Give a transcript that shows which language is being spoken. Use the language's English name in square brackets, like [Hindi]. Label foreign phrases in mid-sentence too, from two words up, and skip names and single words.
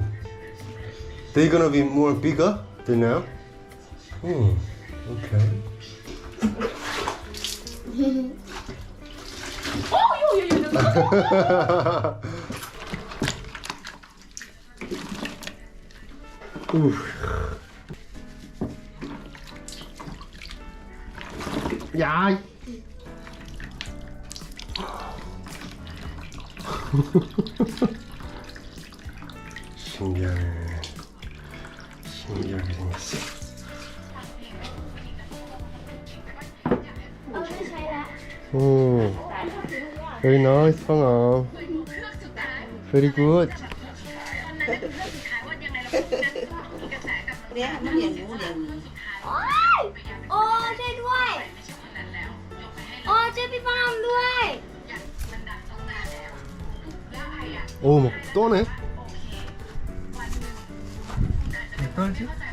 [English] They're gonna be more bigger than now? Okay. Oh, you. Oof. [Korean] 야. 신기하게 생겼어. [Thai] เอาไม่ใช้ละ [English] Very nice, 방아. Very good. [Thai] เลี้ยงมันเลี้ยงหมูเลี้ยงหมี โอ้ยโอ้ช่วยด้วยโอ้ช่วยพี่ปามด้วย [Korean] 오, 막 떠네. 떨지?